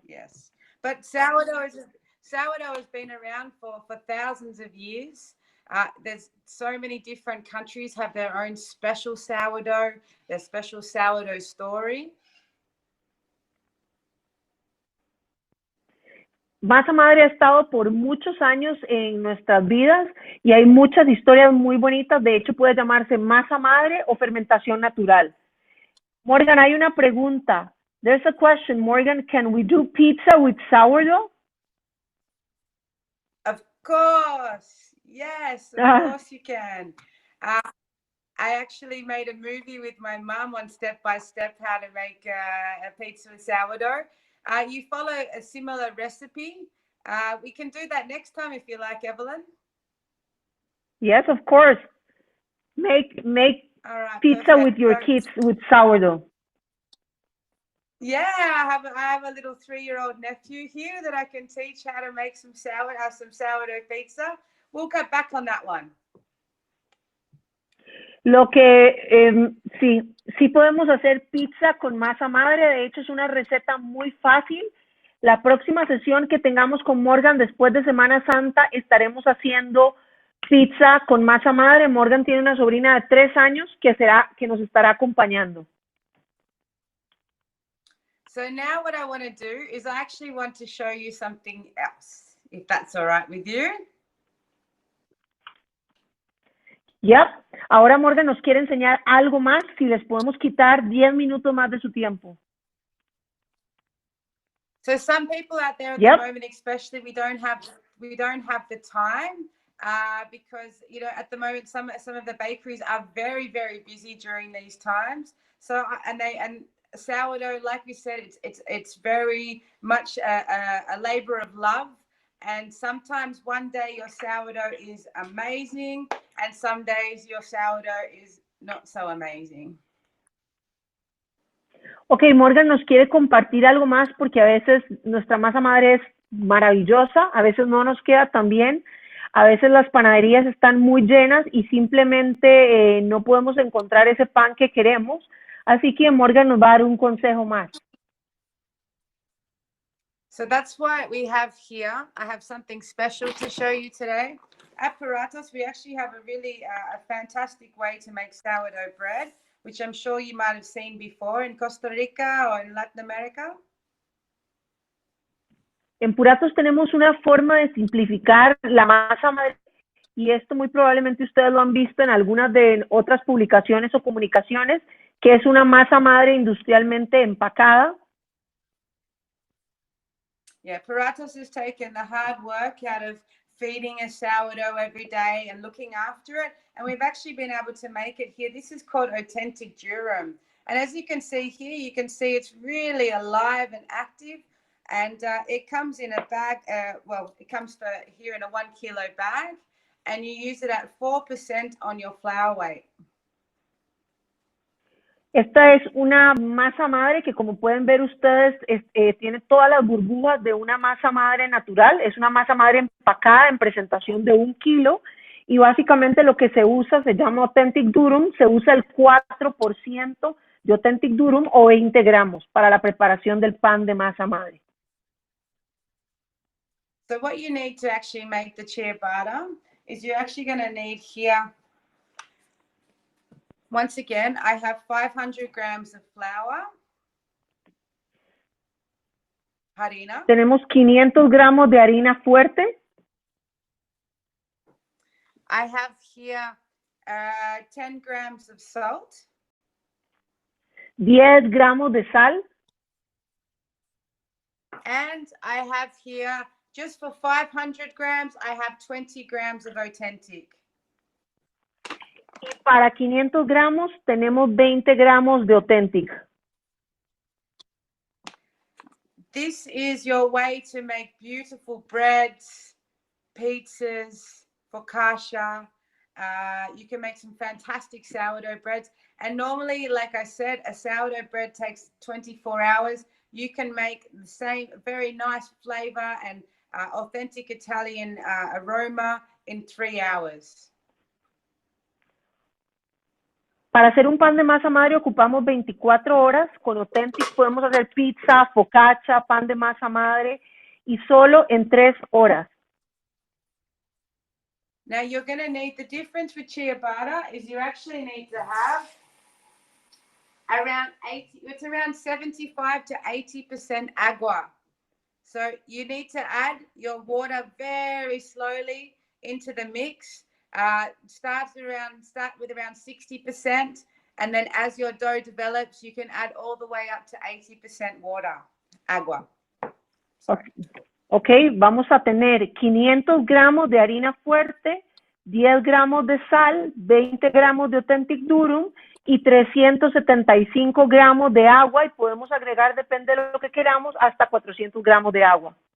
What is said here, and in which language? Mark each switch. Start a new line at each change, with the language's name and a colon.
English: Yes, but sourdough has been around for thousands of years. There's so many different countries have their own special sourdough, their special sourdough story.
Spanish: Masa madre ha estado por muchos años en nuestras vidas y hay muchas historias muy bonitas. De hecho, puede llamarse masa madre o fermentación natural. Morgan, hay una pregunta.
English: There's a question, Morgan. Can we do pizza with sourdough? Of course. Yes, of course you can. I actually made a movie with my mum on step-by-step how to make a pizza with sourdough. You follow a similar recipe. We can do that next time if you like, Evelyn. Yes, of course. Make All right, pizza perfect. with your kids with sourdough. Yeah, I have a little 3-year-old nephew here that I can teach how to make some sourdough pizza. We'll get back on that one.
Spanish: Lo que sí podemos hacer pizza con masa madre. De hecho, es una receta muy fácil. La próxima sesión que tengamos con Morgan después de Semana Santa estaremos haciendo pizza con masa madre. Morgan tiene una sobrina de 3 años que nos estará acompañando.
English: So now what I want to do is I actually want to show you something else, if that's all right with you. Yep.
Spanish: Ahora Morgan nos quiere enseñar algo más, si les podemos quitar 10 minutos más de su tiempo.
English: So some people out there at Yep. the moment, especially, we don't have the time because at the moment some of the bakeries are very, very busy during these times. So and sourdough, like we said, it's very much a labor of love. And sometimes one day your sourdough is amazing, and some days your sourdough is not so amazing.
Spanish: Ok, Morgan nos quiere compartir algo más porque a veces nuestra masa madre es maravillosa, a veces no nos queda tan bien, a veces las panaderías están muy llenas y simplemente no podemos encontrar ese pan que queremos. Así que Morgan nos va a dar un consejo más.
English: So that's why we have here, I have something special to show you today. At Puratos, we actually have a really a fantastic way to make sourdough bread, which I'm sure you might have seen before in Costa Rica or in Latin America.
Spanish: En Puratos tenemos una forma de simplificar la masa madre y esto muy probablemente ustedes lo han visto en algunas de otras publicaciones o comunicaciones, que es una masa madre industrialmente empacada.
English: Yeah, Puratos has taken the hard work out of feeding a sourdough every day and looking after it. And we've actually been able to make it here. This is called authentic durum. And as you can see here, you can see it's really alive and active. And it comes in a bag, it comes here in a 1 kilo bag. And you use it at 4% on your flour weight.
Spanish: Esta es una masa madre que, como pueden ver ustedes, tiene todas las burbujas de una masa madre natural. Es una masa madre empacada en presentación de 1 kilo y básicamente lo que se usa se llama authentic durum. Se usa el 4% de authentic durum o 20 gramos para la preparación del pan de masa madre.
English: So what you need to actually make the ciabatta is you're actually going to need here. Once again, I have 500 grams of flour, harina.
Spanish: Tenemos 500 gramos de harina fuerte.
English: I have here 10 grams of salt.
Spanish: 10 gramos de sal.
English: And I have here, just for 500 grams, I have 20 grams of authentic.
Spanish: Y para 500 gramos tenemos 20 gramos de authentic.
English: This is your way to make beautiful breads, pizzas, focaccia. You can make some fantastic sourdough breads. And normally, like I said, a sourdough bread takes 24 hours. You can make the same very nice flavor and authentic Italian aroma in 3 hours.
Spanish: Para hacer un pan de masa madre ocupamos 24 horas. Con authentic podemos hacer pizza, focaccia, pan de masa madre y solo en 3 horas.
English: Now you're going to need, the difference with ciabatta is you actually need to have around 75 to 80% agua. So you need to add your water very slowly into the mix. Start with around 60%, and then as your dough develops, you can add all the way up to 80% water, agua.
Spanish: Ok, vamos a tener 500 gramos de harina fuerte, 10 gramos de sal, 20 gramos de authentic durum y 375 gramos de agua y podemos agregar, depende de lo que queramos, hasta 400 gramos de agua.